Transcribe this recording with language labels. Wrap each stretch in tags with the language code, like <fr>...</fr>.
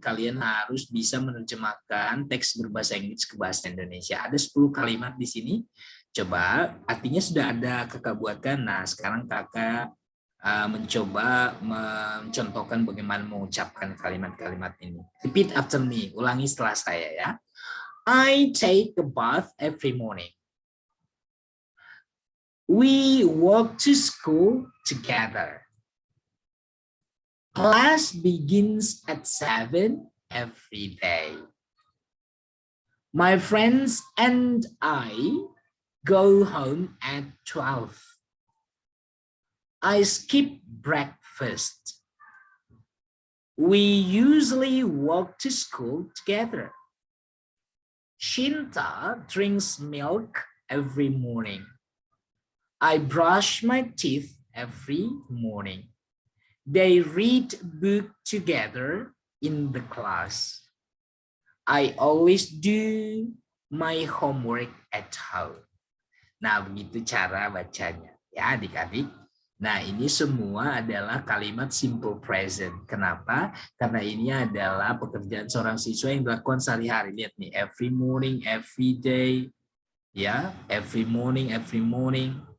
<id>Kalian harus bisa menerjemahkan teks berbahasa Inggris ke bahasa Indonesia. Ada 10 kalimat di sini. Coba, artinya sudah ada kakak buatkan. Nah, sekarang kakak mencoba mencontohkan bagaimana mengucapkan kalimat-kalimat ini.</id> <en>Repeat after me,</en> <id>ulangi setelah saya ya.</id> <en>I take a bath every morning. We walk to school together. Class begins at 7 every day. My friends and I go home at 12. I skip breakfast. We usually walk to school together. Shinta drinks milk every morning. I brush my teeth every morning. They read book together in the class. I always do my homework at home.</en> <id>Nah, begitu cara bacanya ya adik-adik. Nah, ini semua adalah kalimat simple present. Kenapa? Karena ini adalah pekerjaan seorang siswa yang dilakukan sehari-hari. Lihat nih,</id> <en>every morning, every day,</en> <id>ya,</id> <en>every morning, every morning.</en>